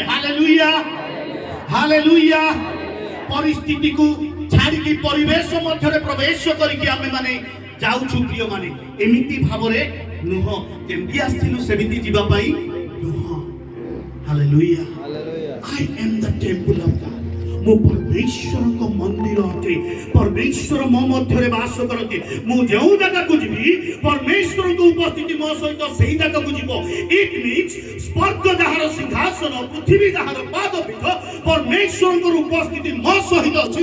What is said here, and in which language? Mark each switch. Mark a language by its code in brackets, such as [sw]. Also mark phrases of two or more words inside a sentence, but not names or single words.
[or] ହାଲେଲୁୟା। ହାଲେଲୁୟା। ପରିସ୍ଥିତିକୁ ଛାଡ଼ିକି ପରିବେଶ ମଧ୍ୟରେ ପ୍ରବେଶ କରିକି ଆମେ ମାନେ ଯାଉଛୁ ପ୍ରିୟମାନେ। ଏମିତି ଭାବରେ ନୁହଁ, ଯେମିତି ଆସିଥିଲୁ ସେମିତି ଯିବା ପାଇଁ ନୁହଁ। ହାଲେଲୁୟା। ହାଲେଲୁୟା। [en] I am the temple of God. [or] ମୁଁ ପରମେଶ୍ୱରଙ୍କ ମନ୍ଦିର ଅଟେ। ପରମେଶ୍ୱର ମୋ ମଧ୍ୟରେ ବାସ କରନ୍ତି। ମୁଁ ଯେଉଁ ଜାଗାକୁ ଯିବି, ପରମେଶ୍ୱରଙ୍କ ଉପସ୍ଥିତି ମୋ ସହିତ ସେହି ଜାଗାକୁ ଯିବ। [en] it means [or] ସ୍ୱର୍ଗ ଯାହାର ସିଂହାସନ, ପୃଥିବୀ ଯାହାର ପାଦପୀଠ, ପରମେଶ୍ୱରଙ୍କର ଉପସ୍ଥିତି ମୋ ସହିତ ଅଛି।